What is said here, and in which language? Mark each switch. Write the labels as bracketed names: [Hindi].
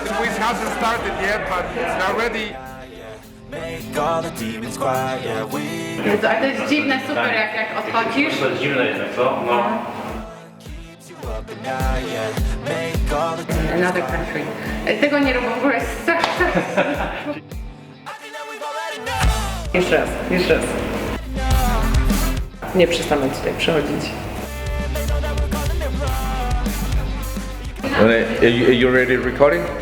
[English] The quiz hasn't started yet, but it's now ready. [Polish] Jezu, ale to jest dziwne, super, jak odchodzisz. To jest dziwne jednak, co? No. [English] Another country. [Polish] Tego nie robię w ogóle. Jeszcze raz. Nie przestanę tutaj przychodzić. [English] Are you ready recording?